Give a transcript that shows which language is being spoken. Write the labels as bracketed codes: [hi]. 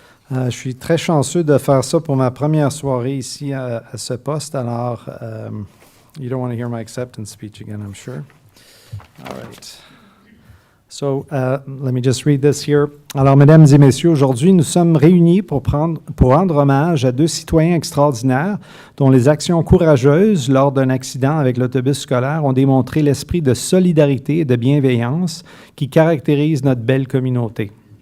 [fr] Je suis très chanceux de faire ça pour ma première soirée ici à ce poste. [en] Alors, you don't want to hear my acceptance speech again, I'm sure. All right. So, let me just read this here. [fr] Alors, mesdames et messieurs, aujourd'hui, nous sommes réunis pour rendre hommage à deux citoyens extraordinaires dont les actions courageuses lors d'un accident avec l'autobus scolaire ont démontré l'esprit de solidarité et de bienveillance qui caractérise notre belle communauté.